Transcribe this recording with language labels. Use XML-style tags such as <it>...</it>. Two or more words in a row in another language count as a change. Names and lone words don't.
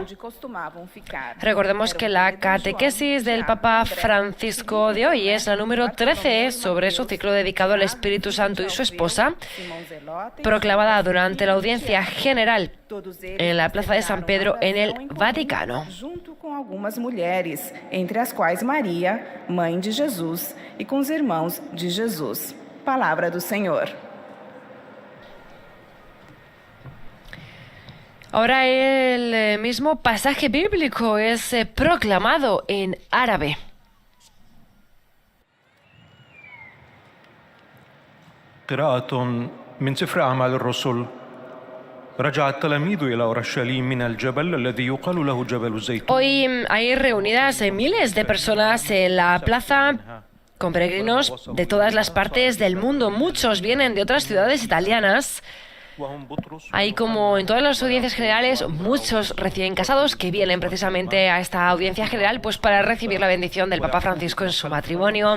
<es>Recordemos que la catequesis del Papa Francisco de hoy es la número 13 sobre su ciclo dedicado al Espíritu Santo y su esposa, proclamada durante la audiencia general en la Plaza de San Pedro en el Vaticano.</es> <pt>Junto com algumas mulheres, entre as quais Maria, mãe de Jesus, e com os irmãos de Jesus. Palavra do Senhor.</pt> <es>Ahora el mismo pasaje bíblico es proclamado en árabe.</es> <ar>قراءة من سفر أعمال الرسل. رجع التلاميذ إلى أورشليم من الجبل الذي يقال له جبل الزيتون.</ar> <es>Hoy hay reunidas miles de personas en la plaza con peregrinos de todas las partes del mundo. Muchos vienen de otras ciudades italianas. Hay, como en todas las audiencias generales, muchos recién casados que vienen precisamente a esta audiencia general pues para recibir la bendición del Papa Francisco en su matrimonio.</es>